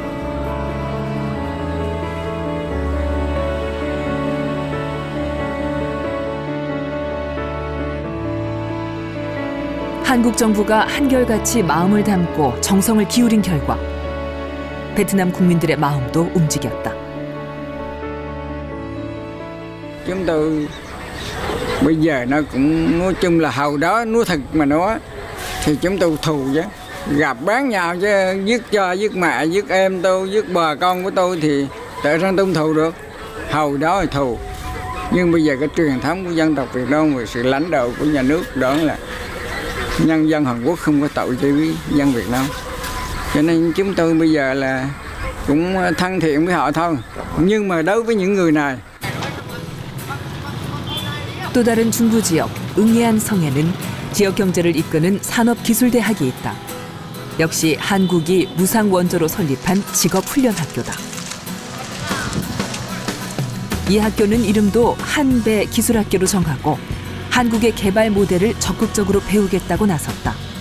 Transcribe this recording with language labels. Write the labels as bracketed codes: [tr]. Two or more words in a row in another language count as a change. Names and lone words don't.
[ko] 한국 정부가 한결같이 마음을 담고 정성을 기울인 결과 베트남 국민들의 마음도 움직였다. [vi] Chúng tôi bây giờ nó cũng nói chung là hồi đó nói thật mà nói thì chúng tôi thù chứ, gặp bán nhau chứ, giết cho giết mẹ giết em tôi giết bà con của tôi thì tại sao tôi không thù được? Hồi đó là thù, nhưng bây giờ cái truyền thống của dân tộc Việt Nam và sự lãnh đạo của nhà nước đó là nhân dân Hàn Quốc không có tội cho với dân Việt Nam, cho nên chúng tôi bây giờ là cũng thân thiện với họ thôi. Nhưng mà đối với những người này [ko] 또 다른 중부 지역 응예안 성에는 지역 경제를 이끄는 산업기술대학이 있다. 역시 한국이 무상 원조로 설립한 직업훈련학교다. 이 학교는 이름도 한배 기술학교로 정하고 한국의 개발 모델을 적극적으로 배우겠다고 나섰다.